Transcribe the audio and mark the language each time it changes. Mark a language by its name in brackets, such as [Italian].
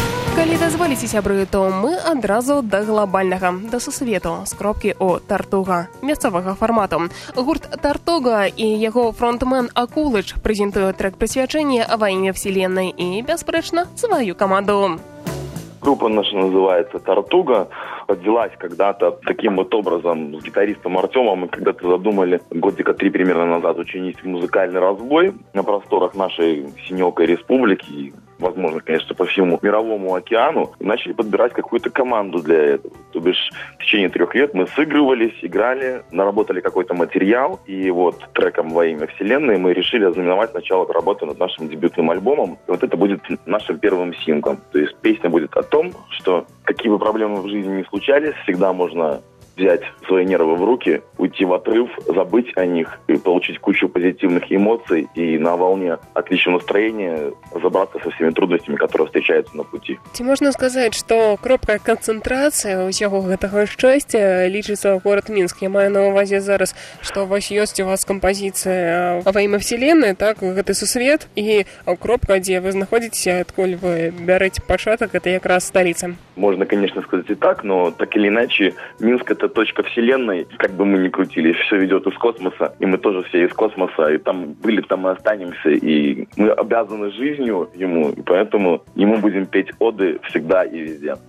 [Belarusian] Калі дазволіце, сябры, то мы адразу да глабальнага, да сусвету, з кропкі ў Тартуга, мясцовага фармату. Гурт Тартуга і яго фронтмен Акулыч прэзентуе трэк прысвячэння ва імя вселеннай і, бясспрэчна, сваю каманду. [Russian] Группа наша называется «Тартуга». Родилась когда-то таким вот образом с гитаристом Артемом. Мы когда-то задумали годика три примерно назад учинить музыкальный разбой на просторах нашей Синёкой Республики, возможно, конечно, по всему мировому океану. Начали подбирать какую-то команду для этого. То бишь, в течение 3 лет мы сыгрывались, играли, наработали какой-то материал. И вот треком «Во имя Вселенной» мы решили ознаменовать начало работы над нашим дебютным альбомом. И вот это будет нашим первым синглом. То есть песня будет о том, что какие бы проблемы в жизни ни случались, всегда можно взять свои нервы в руки, уйти в отрыв, забыть о них и получить кучу позитивных эмоций и на волне отличного настроения разобраться со всеми трудностями, которые встречаются на пути. [Belarusian] Ці можна сказаць, што кропка канцэнтрацыі ўсяго гэтага шчасця лічыцца горад Мінск? Я маю на увазе зараз, што вось ёсць у вас кампазіцыя «Во імя Вселенной», так, гэты сусвет, і кропка, дзе вы знаходзіцеся, адкуль вы бярэце пачатак, гэта якраз сталіца. [Russian] Можно, конечно, сказать и так, но так или иначе, Минск – это точка вселенной, как бы мы ни крутились, все ведет из космоса, и мы тоже все из космоса, и там были, там и останемся, и мы обязаны жизнью ему, и поэтому ему будем петь оды всегда и везде.